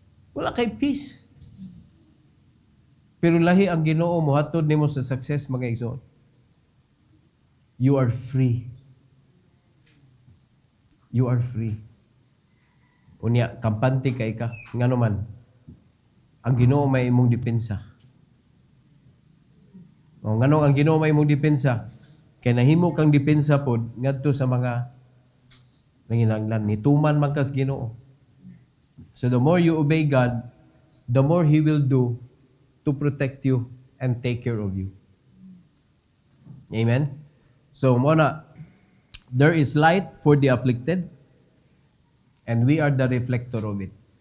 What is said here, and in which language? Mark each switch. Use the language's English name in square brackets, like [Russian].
[Cebuano] Wala kay peace. Pero lahi ang Ginoo mo, hatod nimo sa success, mga igsoon. [English] You are free. You are free. [Cebuano] Unya, kampante kay ka. Nga naman, ang Ginoo may imong depensa. O, nga ang Ginoo may imong depensa, kay nahimo kang depensa pod ngadto sa mga nanginahanglan nituman man kas Ginoo. [English] So the more you obey God, the more He will do to protect you and take care of you. Amen. So muna, there is light for the afflicted, and we are the reflector of it.